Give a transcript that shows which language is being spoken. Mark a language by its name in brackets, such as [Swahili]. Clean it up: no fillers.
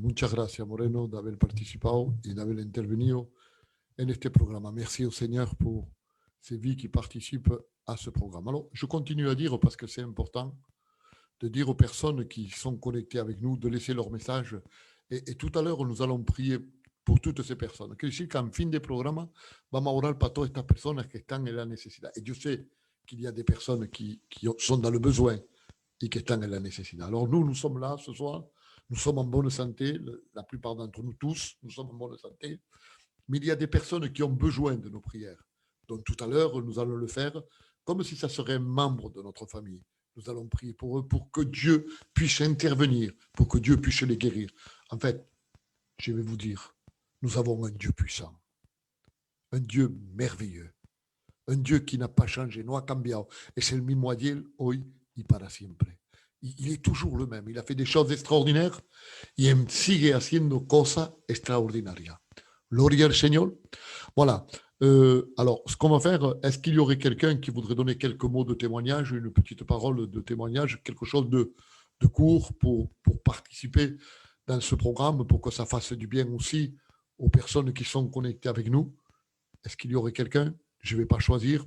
[Spanish] Muchas gracias, Moreno, de haber participado y de haber intervenido en este programme. [French] Merci au Seigneur pour ces vies qui participent à ce programme. Alors, je continue à dire, parce que c'est important, de dire aux personnes qui sont connectées avec nous de laisser leur message. Et tout à l'heure, nous allons prier [Spanish] por [French] toutes ces personnes. [Spanish] Quiere decir qu'en fin de programa vamos a orar para todas estas personas que están en la necesidad. [French] Et je sais qu'il y a des personnes qui sont dans le besoin et qui [Spanish] están en la necesidad. [French] Alors nous sommes là ce soir, nous sommes en bonne santé, la plupart d'entre nous tous, nous sommes en bonne santé, mais il y a des personnes qui ont besoin de nos prières. Donc tout à l'heure, nous allons le faire comme si ça serait un membre de notre famille. Nous allons prier pour eux, pour que Dieu puisse intervenir, pour que Dieu puisse les guérir. En fait, je vais vous dire, nous avons un Dieu puissant, un Dieu merveilleux, un Dieu qui n'a pas changé, [Spanish] no ha cambiado. Es el mismo ayer, hoy y para siempre. [French] Il est toujours le même. Il a fait des choses extraordinaires [Spanish] y sigue haciendo cosas extraordinarias. Gloria al Señor. [French] Voilà. Alors, ce qu'on va faire, est-ce qu'il y aurait quelqu'un qui voudrait donner quelques mots de témoignage, une petite parole de témoignage, quelque chose de court pour participer dans ce programme, pour que ça fasse du bien aussi aux personnes qui sont connectées avec nous? Est-ce qu'il y aurait quelqu'un? Je ne vais pas choisir.